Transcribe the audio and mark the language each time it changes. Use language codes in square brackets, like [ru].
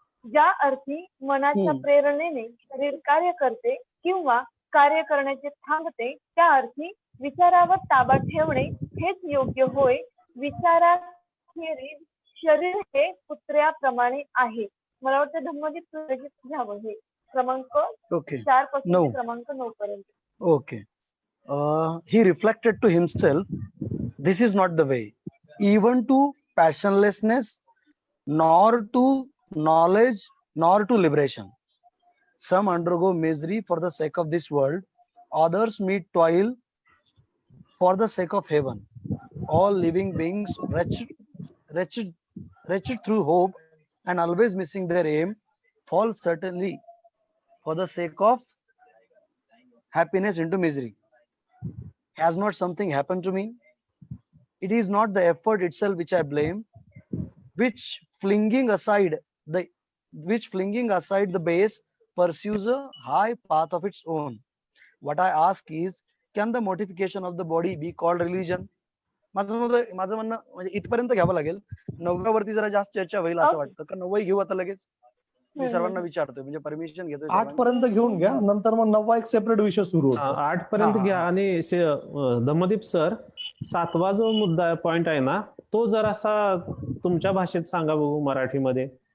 [mr] ज्या अर्थी मनाच्या प्रेरणेने शरीर कार्य करते किंवा कार्य करण्याचे थांबते, त्या अर्थी विचारावर ताबा ठेवणे हेच योग्य होय. विचाराखेरीज शरीर हे कुत्र्याप्रमाणे आहे. मला वाटतं धम्मदीप घ्यावं हे क्रमांक 4 पासून क्रमांक 9 पर्यंत. Okay. [en] He reflected to himself, this is not the way, even to passionlessness, nor to knowledge, nor to liberation. Some undergo misery for the sake of this world, others meet toil for the sake of heaven. All living beings wretched through hope and always missing their aim, fall certainly for the sake of happiness into misery. Has not something happened to me? It is not the effort itself which I blame, which flinging aside the base pursues a high path of its own. What I ask is, can the mortification of the body be called religion? [mr] माझं म्हणणं म्हणजे इथपर्यंत घ्यावं लागेल. 9व्या वरती जरा जास्त चर्चा होईल असं वाटतं का? 9वी घेऊ आता लगेच? मी सर्वांना विचारतोय, म्हणजे परमिशन घेतोय. 8 पर्यंत घेऊन घ्या, नंतर मग 9वा एक सेपरेट विषय सुरू होतो. 8 पर्यंत घ्या. आणि धम्मदीप सर, 7वा जो मुद्दा पॉइंट आहे ना, तो जरासा तुमच्या भाषेत सांगा बघू, मराठीमध्ये.